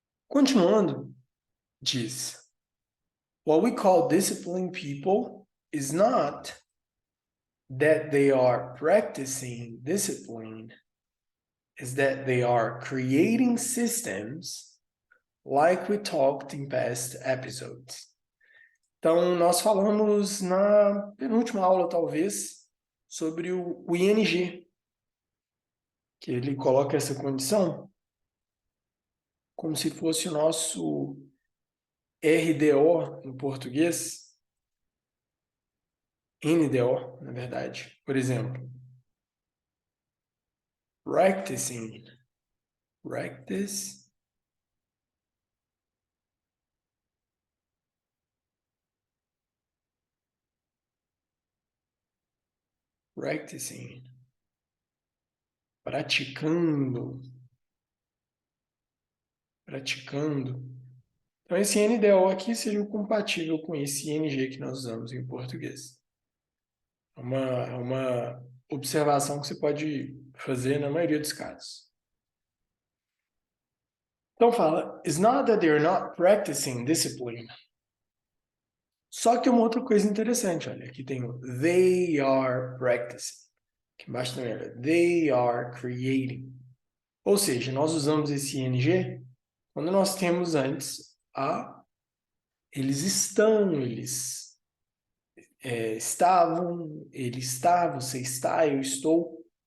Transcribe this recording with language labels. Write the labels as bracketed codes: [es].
[pt] Continuando, diz: [en] what we call disciplined people is not that they are practicing discipline, is that they are creating systems like we talked in past episodes. [pt] Então, nós falamos na penúltima aula, talvez, sobre o ING, que ele coloca essa condição como se fosse o nosso RDO em português, NDO, na verdade. Por exemplo, [en] practicing, practice, practicing, [pt] praticando, praticando. Então, esse NDO aqui seria o compatível com esse ING que nós usamos em português. É uma observação que você pode fazer na maioria dos casos. Então fala, [en] it's not that they're not practicing discipline. [pt] Só que uma outra coisa interessante, olha, aqui tem o [en] they are practicing. [pt] Aqui embaixo também, olha, [en] they are creating. [pt] Ou seja, nós usamos esse ING quando nós temos antes a eles estão, eles estavam, ele está, você está, eu estou.